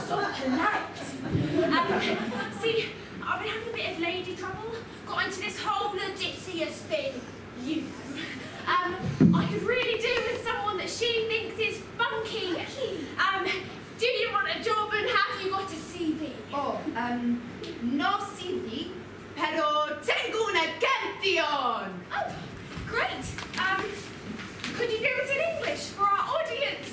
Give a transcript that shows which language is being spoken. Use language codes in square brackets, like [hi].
[en] So polite. See, I've been having a bit of lady trouble. Got into this whole Odysseus thing, you know. I could really do with someone that she thinks is funky. Do you want a job and have you got a CV? Oh, no CV, [es] pero tengo una canción. [en] Oh, great. Could you do it in English for our audience,